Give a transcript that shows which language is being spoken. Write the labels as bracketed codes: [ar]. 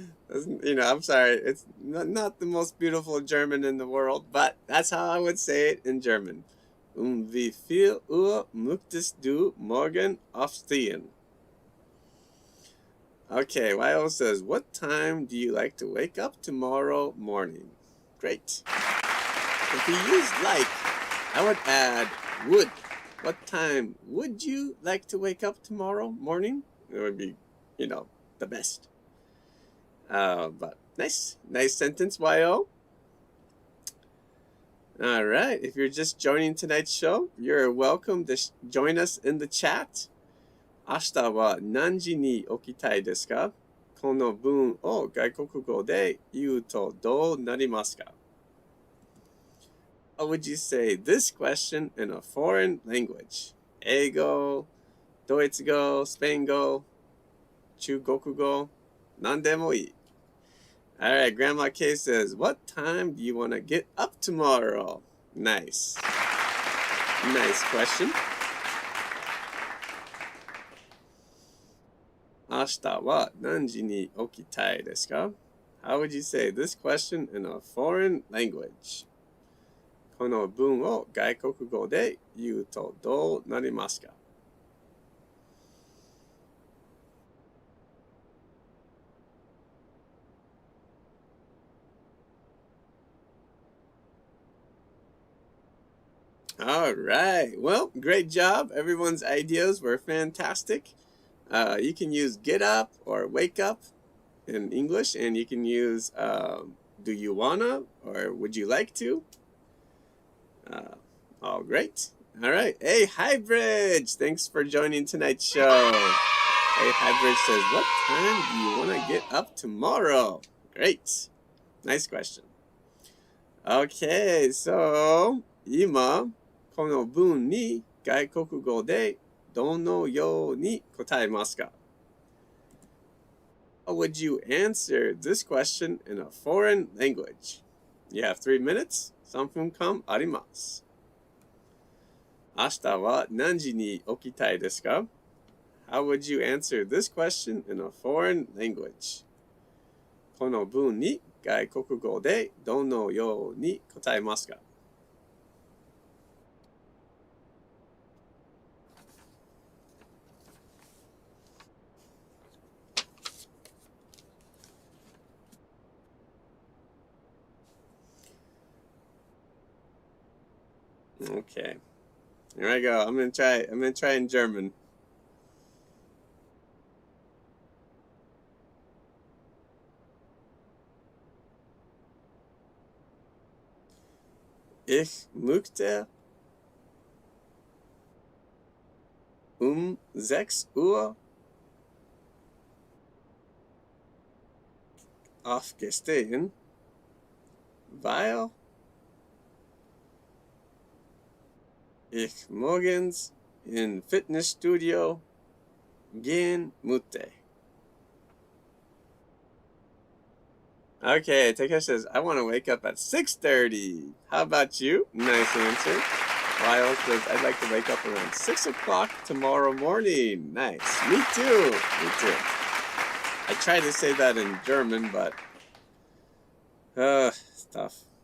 [en] I'm sorry, it's not the most beautiful German in the world, but that's how I would say it in German. [de] Wie viel Uhr möchtest du morgen aufstehen? [en] Okay, Lyle says, what time do you like to wake up tomorrow morning? Great. If you use like, I would add would. What time would you like to wake up tomorrow morning? It would be, the best. But nice sentence, YO. All right. If you're just joining tonight's show, you're welcome to join us in the chat. [ja] 明日は何時に起きたいですか？この文を外国語で言うとどうなりますか？ [en] How would you say this question in a foreign language? [ja] 英語、ドイツ語、スペイン語、中国語、何でもいい。 [en] All right, Grandma K says, what time do you want to get up tomorrow? Nice. Nice question. [ja] 明日は何時に起きたいですか？ [en] How would you say this question in a foreign language? [ja] この文を外国語で言うとどうなりますか？ [en] All right. Well, great job. Everyone's ideas were fantastic. You can use get up or wake up in English, and you can use do you wanna or would you like to? All great. All right. Hey, Highbridge. Thanks for joining tonight's show. Hey, Highbridge says, what time do you want to get up tomorrow? Great. Nice question. Okay, so [ja] 今この文に外国語でどのように答えますか？ [en] How would you answer this question in a foreign language? You have 3 minutes. [ja] 3分間あります。明日は何時に起きたいですか？ [en] How would you answer this question in a foreign language? [ja] この文に外国語でどのように答えますか？ [en] Okay. Here I go. I'm gonna try in German. [de] Ich möchte 6 Uhr aufstehen, weil ich morgens in Fitnessstudio gehen möchte. [en] Okay, Takesh says, I want to wake up at 6:30. How about you? Nice answer. Lyle says, I'd like to wake up around 6 o'clock tomorrow morning. Nice. Me too. I tried to say that in German, but it's tough.